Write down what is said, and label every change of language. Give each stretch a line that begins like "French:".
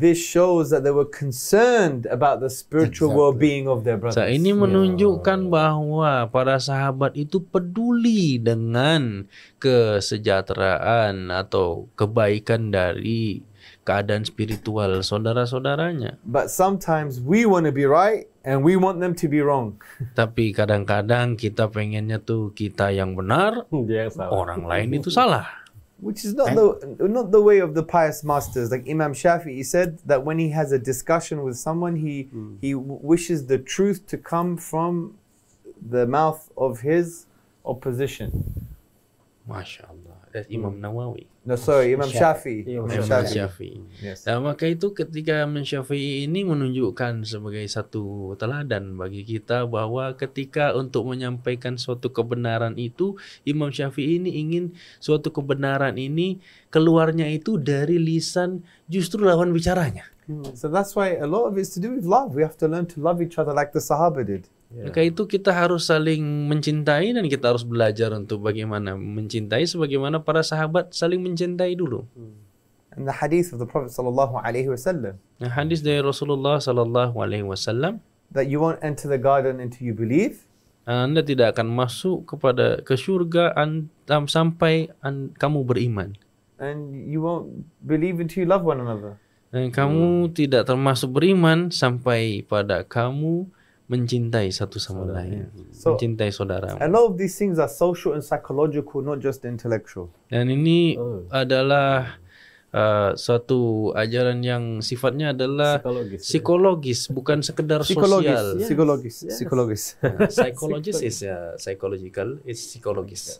English: This shows that they were concerned about the spiritual well-being of their brothers.
Indonesian: Ini menunjukkan bahwa para sahabat itu peduli dengan kesejahteraan atau kebaikan dari keadaan spiritual saudara-saudaranya.
English: But sometimes we want to be right and we want them to be wrong.
Indonesian: Tapi kadang-kadang kita pengennya tuh kita yang benar, orang lain itu salah.
English: Which is not the way of the pious masters. Like Imam Shafi'i said that when he has a discussion with someone, he wishes the truth to come from the mouth of his opposition. Masya Allah. That's Imam Nawawi. No, sorry, Imam Shafi'i.
Indonesian: Imam Syafi'i.
English: Yes.
Indonesian: Nah, maka itu ketika Imam Syafi'i ini menunjukkan sebagai satu teladan bagi kita bahwa ketika untuk menyampaikan suatu kebenaran itu, Imam Syafi'i ini ingin suatu kebenaran ini keluarnya itu dari lisan justru lawan bicaranya.
English: So that's why a lot of it's to do with love. We have to learn to love each other like the Sahaba did.
Indonesian: Maka itu kita harus saling mencintai dan kita harus belajar untuk bagaimana mencintai sebagaimana para sahabat saling mencintai dulu.
English: And the hadith of the Prophet sallallahu alaihi wasallam.
Indonesian: Nah, hadis dari Rasulullah sallallahu alaihi wasallam,
English: That you won't enter the garden until you believe.
Indonesian: Anda tidak akan masuk ke surga sampai kamu beriman.
English: And you won't believe until you love one another.
Indonesian: Dan kamu tidak termasuk beriman sampai pada kamu mencintai satu sama lain, mencintai saudara.
English: A lot of these things are social and psychological, not just intellectual.
Indonesian: Dan ini adalah suatu ajaran yang sifatnya adalah psikologis, bukan sekedar sosial. Psikologis.
English: Psychologist is psychological, it's psychologis.